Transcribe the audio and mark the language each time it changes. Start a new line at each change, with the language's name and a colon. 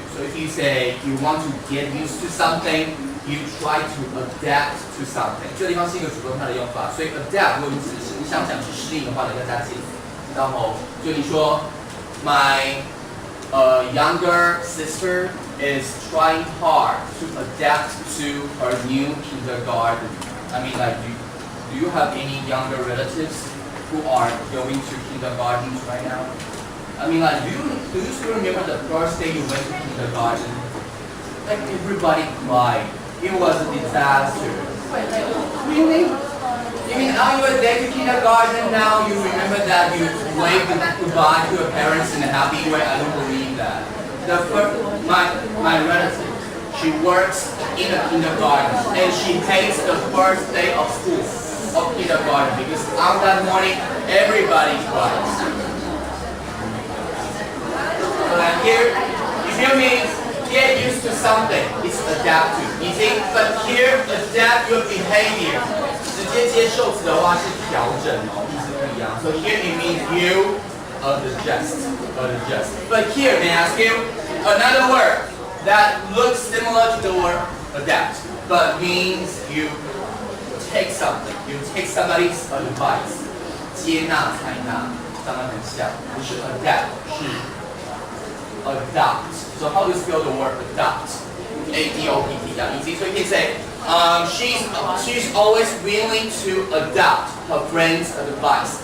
English: So if you say you want to get used to something, you try to adapt to something.
Chinese: 这个地方是一个主动态的用法，所以 adapt 如果你想讲是适应的话呢，要加介词。然后就你说
English: my younger sister is trying hard to adapt to her new kindergarten. I mean, like, do you have any younger relatives who are going to kindergartens right now? I mean, like, do you still remember the first day you went to kindergarten? Like, everybody cried. It was a disaster. Really? You mean on your day to kindergarten now you remember that you waved goodbye to your parents in a happy way? I don't believe that. My relative, she works in a kindergarten and she hates the first day of school, of kindergarten, because on that morning everybody cries. But here, if you mean get used to something, it's adapt to. You see, but here adapt your behavior.
Chinese: 直接接受词的话是调整哦，意思不一样。
English: So here it means you adjust. But here, may I ask you another word that looks similar to the word adapt, but means you take something, you take somebody's advice.
Chinese: 接纳采纳，长得很像，不是 adapt，是 adopt.
English: So how do you spell the word adopt? A-D-O-P-T. Yeah, easy. So you can say, she's always willing to adopt her friend's advice.